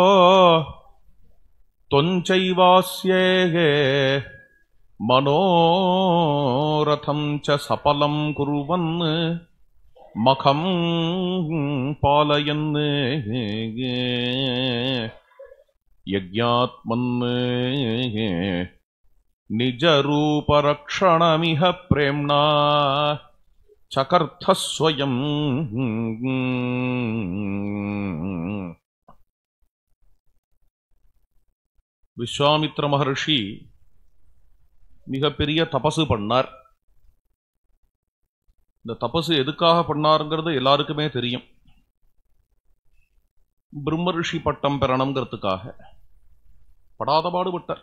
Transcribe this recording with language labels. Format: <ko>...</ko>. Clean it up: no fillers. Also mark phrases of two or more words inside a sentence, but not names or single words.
<sa>त्वञ्चैवास्ये मनोरथं च सफलं कुर्वन् मखं पालयन् यज्ञात्मन् निजरूपरक्षणमिह प्रेम्णा चकर्थः स्वयम्.</sa> <ta>விஸ்வாமித்ர மகர்ஷி மிகப்பெரிய தபசு பண்ணார். இந்த தபசு எதுக்காக பண்ணாருங்கிறது எல்லாருக்குமே தெரியும். பிரம்மரிஷி பட்டம் பெறணுங்கிறதுக்காக படாத பாடுபட்டார்.</ta>